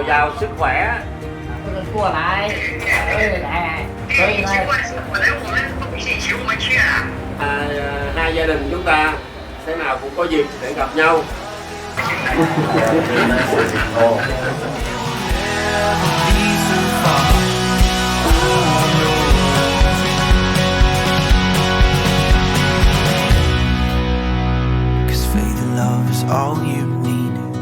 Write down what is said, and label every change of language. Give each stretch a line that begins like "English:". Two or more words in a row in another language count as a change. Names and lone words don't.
Vietnamese: sức khỏe.
Chinese: 不能过来。来，可以来。
Vietnamese: Hai gia đình chúng ta thế nào cũng có dịp để gặp nhau.
English: Love is all you need.